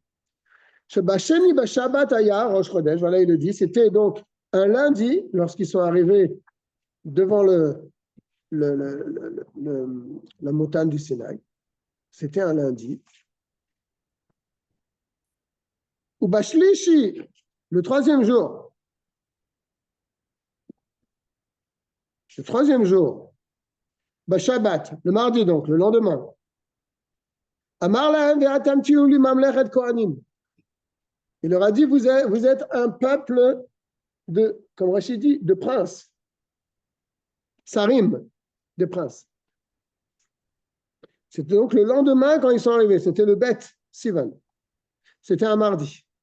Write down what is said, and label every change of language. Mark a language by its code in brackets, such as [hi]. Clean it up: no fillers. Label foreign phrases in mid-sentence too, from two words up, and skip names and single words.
[he] שבשני בשבת היה ראש חודש, [fr] voilà il le dit, c'était donc un lundi, lorsqu'ils sont arrivés devant la montagne du Sinaï. C'était un lundi. [he] ובשלישי, [fr] le troisième jour. Le troisième jour, Shabbat, le mardi donc, le lendemain. [he] אמר להם ואתם תהיו לי ממלכת כהנים. [fr] Il leur a dit, vous êtes un peuple de, comme Rachid dit, de princes. Sarim, de princes. C'était donc le lendemain quand ils sont arrivés. C'était le Bet Sivan. C'était un mardi.